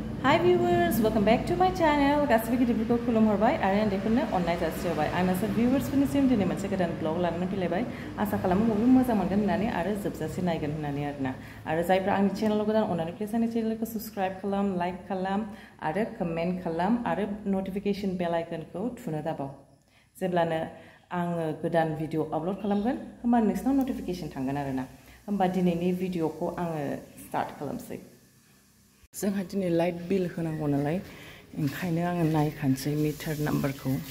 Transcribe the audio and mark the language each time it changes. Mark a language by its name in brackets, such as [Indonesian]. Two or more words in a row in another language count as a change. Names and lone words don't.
[English] Hi viewers, welcome back to my channel. [Bodo] Gaसिबो गिदिरफोरखौ खुलुमहरबाय आरो उन्दैफोरनो अननाय जासिहरबाय। आं नोंसोर viewers-फोरनिसिम दिनै मोनसे गोदान vlog लानानै फैलायबाय। आसा खालामो बयबो मोजां मोनगोन होननानै आरो जोबजासे नायगोन होननानै आरोना। आरो जायफ्रा आंनि चेनेलाव गोदान अननानै प्लिज आंनि चेनेलखौ subscribe खालाम, like खालाम आरो comment खालाम आरो [English] notification bell icon- [Bodo] खौ थुनो दाबाव। जेब्लानो आङो गोदान भिडिअ आपल'ड खालामगोन होमबा नोंसिनाव notification थांगोन आरोना। होमबा दिनैनि भिडिअखौ आङो स्टार्ट खालामसै। जोंहा दिनै [English] light bill [Bodo] होनांगौ नालाय ओंखायनो आङो नायखानोसै [English] meter numberखौ।